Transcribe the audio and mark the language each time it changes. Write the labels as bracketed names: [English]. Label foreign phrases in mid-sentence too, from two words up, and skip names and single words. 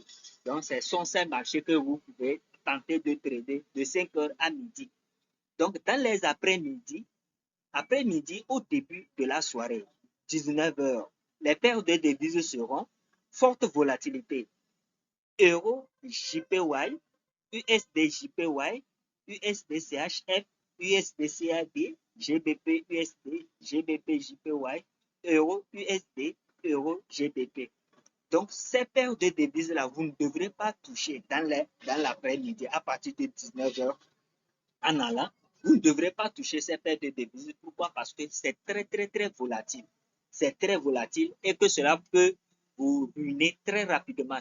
[French] Donc, ce sont ces marchés que vous pouvez tenter de trader de 5 heures à midi. Donc, dans les après-midi au début de la soirée, 19 heures, les paires de devises seront forte volatilité. Euro JPY, USD JPY, USD CHF, USD CAD, GBP USD, GBP JPY, Euro USD, Euro GBP. Donc, ces paires de devises-là, vous ne devrez pas toucher dans l'après-midi à partir de 19 heures en allant. Vous ne devrez pas toucher ces paires de devises. Pourquoi? Parce que c'est très, très, très volatile. C'est très volatile et que cela peut vous ruiner très rapidement.